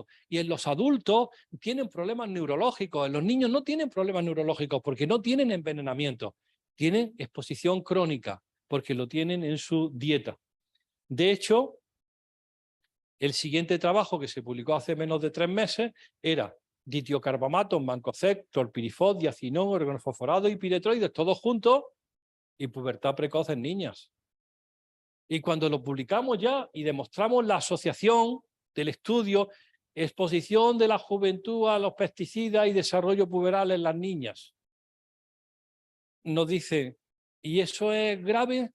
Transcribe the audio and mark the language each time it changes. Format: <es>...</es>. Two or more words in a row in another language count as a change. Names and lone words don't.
<es>Y en los adultos tienen problemas neurológicos. En los niños no tienen problemas neurológicos porque no tienen envenenamiento. Tienen exposición crónica porque lo tienen en su dieta. De hecho, el siguiente trabajo que se publicó hace menos de 3 meses era ditiocarbamato, mancozeb, clorpirifos, diacinón, organofosforado y piretroides, todos juntos, y pubertad precoz en niñas. Y cuando lo publicamos ya y demostramos la asociación del estudio, exposición de la juventud a los pesticidas y desarrollo puberal en las niñas, nos dice, ¿y eso es grave?</es>